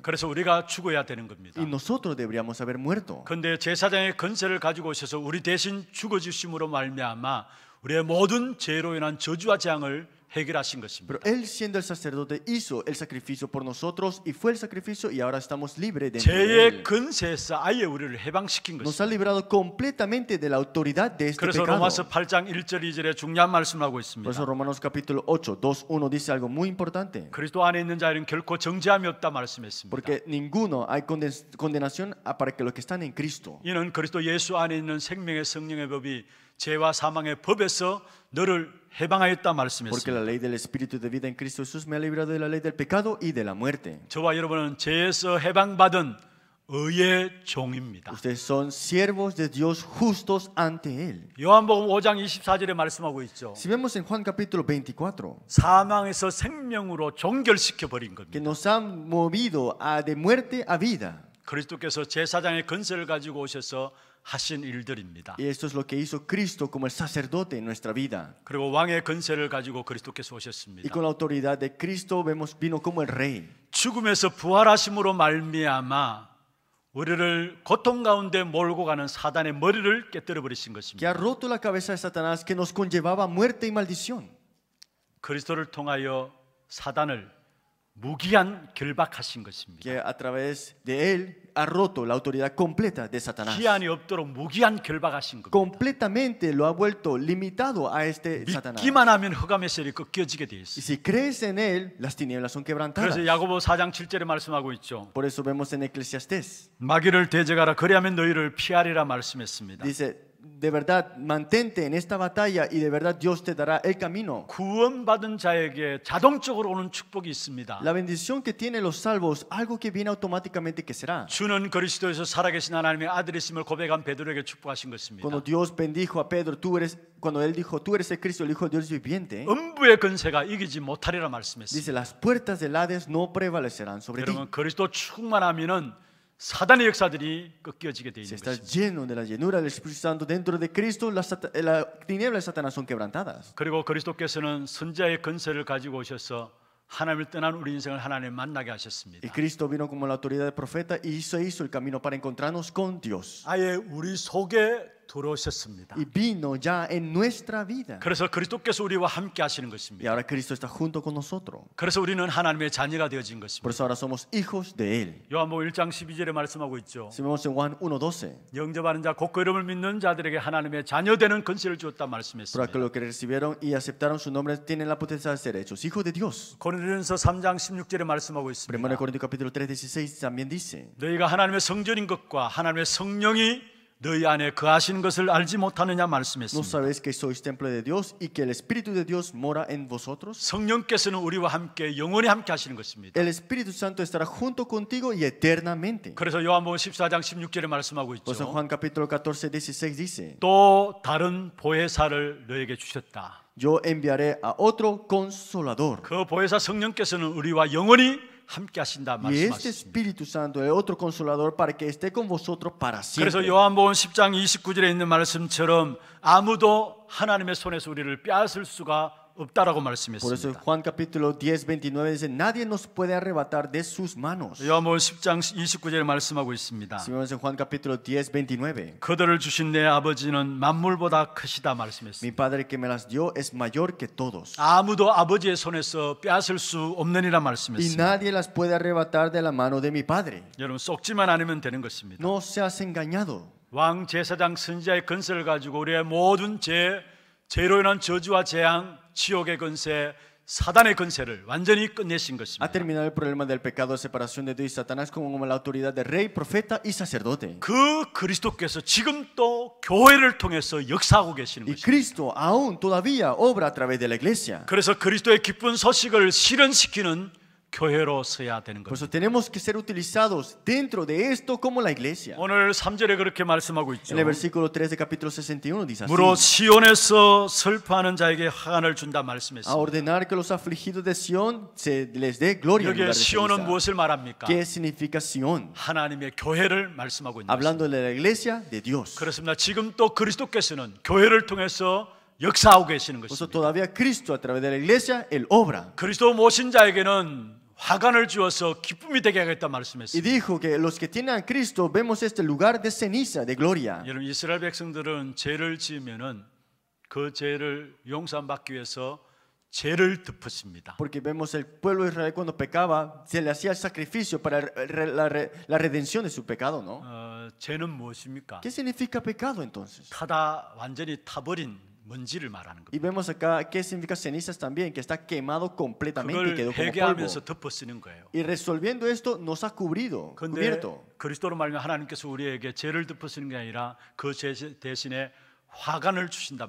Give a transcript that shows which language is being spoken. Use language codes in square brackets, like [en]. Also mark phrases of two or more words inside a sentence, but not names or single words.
[ko] 그래서 우리가 죽어야 되는 겁니다. [es] Y nosotros deberíamos haber muerto. [ko] 그런데 제사장의 건세를 가지고 오셔서 우리 대신 죽어주심으로 말미암아 우리의 모든 죄로 인한 저주와 재앙을 해결하신 것입니다. [es] Pero Él, siendo el sacerdote, hizo el sacrificio por nosotros y fue el sacrificio y ahora estamos libres de [ko] 죄의 [es] Él. [ko] 근세에서 아예 우리를 해방시킨 [es] Nos ha [ko] 것입니다. [es] librado completamente de la autoridad de este [ko] 그래서 [es] pecado. [ko] 로마서 8장 1절 2절에 중요한 말씀을 하고 [es] Por eso [ko] 있습니다. [es] Romanos capítulo 8, 2, 1 dice algo muy importante. [ko] 그리스도 안에 있는 자에는 결코 정죄함이 없다 말씀했습니다. [es] Porque ninguno hay condenación para que los que están en Cristo. [ko] 이는 그리스도 예수 안에 있는 생명의 성령의 법이 죄와 사망의 법에서 너를 해방하였다 [es] Porque [ko] 말씀했습니다. [es] la ley del Espíritu de vida en Cristo Jesús me ha librado de la ley del pecado y de la muerte. [ko] 저와 여러분은 죄에서 해방받은 의의 종입니다. [es] Ustedes son siervos de Dios justos ante Él. [ko] 요한복음 5장 24절에 말씀하고 있죠. [es] Si vemos en Juan capítulo 24, [ko] 사망에서 생명으로 종결시켜 버린 [es] que [ko] 겁니다. [es] nos han movido de muerte a vida. [ko] 그리스도께서 제사장의 건세를 가지고 오셔서 하신 일들입니다. [es] Y esto es lo que hizo Cristo como el sacerdote en nuestra vida. [ko] 그리고 왕의 건세를 가지고 그리스도께서 [es] Y [ko] 오셨습니다. [es] con la autoridad de Cristo vino como el rey. [ko] 죽음에서 부활하심으로 말미암아 우리를 고통 가운데 몰고 가는 사단의 머리를 깨뜨려 버리신 [es] Que [ko] 것입니다. [es] ha roto la cabeza de Satanás que nos conllevaba muerte y maldición. [ko] 그리스도를 통하여 사단을 무기한 결박하신 것입니다. [es] Que a través de Él ha roto la autoridad completa de Satanás. [ko] 기한이 없도록 무기한 결박하신 겁니다. [es] Completamente lo ha vuelto limitado a este Satanás. [ko] 믿기만 하면 흑암의 세력이 꺾여지게 돼 [es] Y [ko] 있어요. [es] si crees en Él, las tinieblas son quebrantadas. [ko] 그래서 야고보 4장 7절에 말씀하고 있죠. [es] Por eso vemos en Eclesiastés. [ko] 마귀를 대적하라 그리하면 너희를 피하리라 말씀했습니다. [es] Dice, de verdad, mantente en esta batalla y de verdad Dios te dará el camino. [ko] 구원받은 자에게 자동적으로 오는 축복이 있습니다. [es] La bendición que tienen los salvos, algo que viene automáticamente que será. [ko] 주는 그리스도에서 살아계신 하나님의 아들이심을 고백한 베드로에게 축복하신 것입니다. [es] Cuando Dios bendijo a Pedro, cuando él dijo, tú eres el Cristo, el Hijo de Dios viviente, [ko] 음부의 근세가 이기지 못하리라 말씀했습니다. [es] dice, las puertas del Hades no prevalecerán sobre ti. [ko] 여러분 그리스도 충만하면은 사단의 역사들이 꺾여지게 돼 [es] Si [ko] 있는 [es] estás [ko] 것입니다. [es] lleno de la llenura del Espíritu Santo dentro de Cristo, las tinieblas de Satanás son quebrantadas. [ko] 그리고 그리스도께서는 선자의 근세를 가지고 오셔서 하나님을 떠난 우리 인생을 하나님 만나게 [es] Y [ko] 하셨습니다. [es] Cristo vino como la autoridad de profeta y se hizo el camino para encontrarnos con Dios. [ko] 아예 우리 속에 들어오셨습니다. [es] Y vino ya en nuestra vida. [ko] 그래서 그리스도께서 우리와 함께 하시는 [es] Y [ko] 것입니다. [es] ahora Cristo está junto con nosotros. [ko] 그래서 우리는 하나님의 자녀가 되어진 [es] Por [ko] 것입니다. [es] eso ahora somos hijos de Él. [ko] 요한복음 1장 12절에 말씀하고 있죠. [es] Si vemos en Juan 1:12, [ko] 영접하는 자 곧 그 이름을 믿는 자들에게 하나님의 자녀 되는 건세를 주었다 [es] por [ko] 말씀했습니다. [es] aquellos que recibieron y aceptaron su nombre tienen la potestad de ser hechos hijos de Dios. [ko] 고린도전서 3장 16절에 말씀하고 [es] 1 [ko] 있습니다. [es] Corintios capítulo 3:16 también dice, [ko] 너희가 하나님의 성전인 것과 하나님의 성령이 너희 안에 거하시는 것을 알지 못하느냐 [es] ¿no [ko] 말씀했습니다. [es] sabéis que sois templo de Dios y que el Espíritu de Dios mora en vosotros? [ko] 성령께서는 우리와 함께 영원히 함께 하시는 것입니다. [es] El Espíritu Santo estará junto contigo y eternamente. [ko] 그래서 요한복음 14장 16절에 말씀하고 [es] Por eso [ko] 있죠. [es] Juan capítulo 14:16 dice, [ko] 또 다른 보혜사를 너에게 주셨다. [es] yo enviaré a otro consolador. [ko] 그 보혜사 성령께서는 우리와 영원히 함께 하신다 [es] Y este [ko] 말씀하십니다. [es] Espíritu Santo, el otro consolador, para que esté con vosotros para [ko] 그래서 [es] siempre. [ko] 요한복음 10장 29절에 있는 말씀처럼 아무도 하나님의 손에서 우리를 빼앗을 수가 없다라고 [es] Por eso [ko] 말씀했습니다. [es] Juan capítulo 10:29 dice, nadie nos puede arrebatar de sus manos. [ko] 요한복음 10장 29절에 말씀하고 있습니다. [es] Si vemos en Juan capítulo 10:29, [ko] 그들을 주신 내 아버지는 만물보다 크시다 [es] mi [ko] 말씀했습니다. [es] Padre que me las dio es mayor que todos. [ko] 아무도 아버지의 손에서 빼앗을 수 없느니라 [es] Y [ko] 말씀했습니다. [es] nadie las puede arrebatar de la mano de mi Padre. [ko] 여러분 속지만 않으면 되는 것입니다. [es] No seas engañado. [ko] 왕 제사장 선지자의 건세를 가지고 우리의 모든 죄로 인한 저주와 재앙, 지옥의 건세, 사단의 건세를 완전히 끝내신 [es] Ha [ko] 것입니다. [es] terminado el problema del pecado de separación de Dios y Satanás como la autoridad de rey, profeta y sacerdote. [ko] 그 그리스도께서 지금 또 교회를 통해서 역사하고 계시는 [es] Y [ko] 것입니다. [es] Cristo aún todavía obra a través de la iglesia. [ko] 그래서 그리스도의 기쁜 소식을 실현시키는 교회로 서야 되는 [es] Por eso [ko] 겁니다. [es] tenemos que ser utilizados dentro de esto como la iglesia. [ko] 오늘 3절에 그렇게 말씀하고 있죠. [es] En el versículo 3 de capítulo 61 dice así: [ko] 무릇 시온에서 슬퍼하는 자에게 화관을 준다 [es] a [ko] 말씀했습니다. [es] ordenar que los afligidos de Sión se les dé gloria en [ko] 여기에 [es] lugar de [ko] 시온은 [es] ceniza. [ko] 무엇을 말합니까? [es] ¿Qué significa Sión? [ko] 하나님의 교회를 말씀하고 있는 것입니다. [es] Hablando de la iglesia de Dios. [ko] 그렇습니다. 지금 또 그리스도께서는 교회를 통해서 역사하고 계시는 [es] Por eso [ko] 것입니다. [es] todavía Cristo a través de la iglesia, Él obra. [ko] 그리스도 모신 자에게는 화관을 주어서 기쁨이 되게 하겠다 [es] Y [ko] 말씀했습니다. [es] dijo que los que tienen a Cristo vemos este lugar de ceniza, de gloria. [ko] 여러분 이스라엘 백성들은 죄를 지으면은 그 죄를 용서받기 위해서 죄를 덮으십니다. [es] Porque vemos el pueblo de Israel cuando pecaba, se le hacía el sacrificio para la redención de su pecado, ¿no? [ko] 죄는 무엇입니까? [es] ¿Qué significa pecado entonces? [ko] 완전히 타버린 먼지를 말하는 [es] Y [ko] 겁니다. [es] vemos acá qué significa cenizas también, que está quemado completamente y [ko] 그걸 [es] quedó como [ko] 회개하면서 [es] polvo. [ko] 덮어 쓰는 거예요. [es] Y resolviendo esto nos ha cubrido, [ko] 그런데 [es] cubierto. [ko] 그리스도로 말하면 하나님께서 우리에게 죄를 덮어 쓰는 게 아니라 그 죄 대신에 화관을 주신단